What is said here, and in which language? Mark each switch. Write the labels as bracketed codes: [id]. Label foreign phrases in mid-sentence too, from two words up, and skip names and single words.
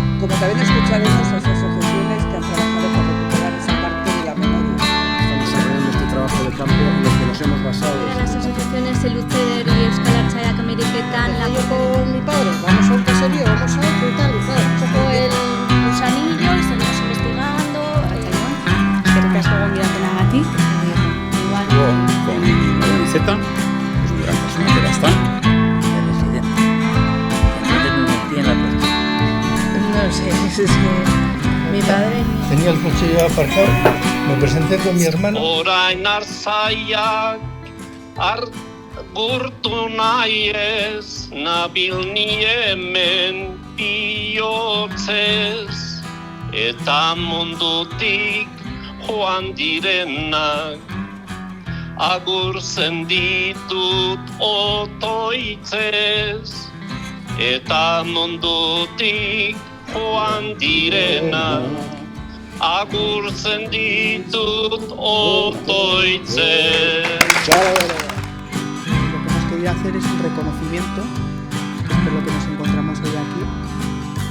[es] Como también escucharemos a las asociaciones que han trabajado para recuperar esa parte de la memoria. Están desarrollando este trabajo de campo en el que nos hemos basado. Las asociaciones Eluceder y Euskal Artzaia Ameriketan. Yo con mi padre, vamos a un caserío, vamos a otro y tal, un poco el gusanillo y seguimos investigando. [eu] Eskerrik asko gonbidapenagatik. [es] Igual. Con la visita, pues una gran persona que ya está. No sé, es que mi padre... Tenía el coche ya aparcado, me presenté con mi hermano. [eu] Orain arzaiak gurtu nahi ez, nabil ni hemen bihotzez, eta mundutik joan direnak, agurtzen ditut otoitzez, eta mundutik joan direnak, agurtzen ditut otoitzez. [es] Lo que hemos querido hacer es un reconocimiento, que es por lo que nos encontramos hoy aquí,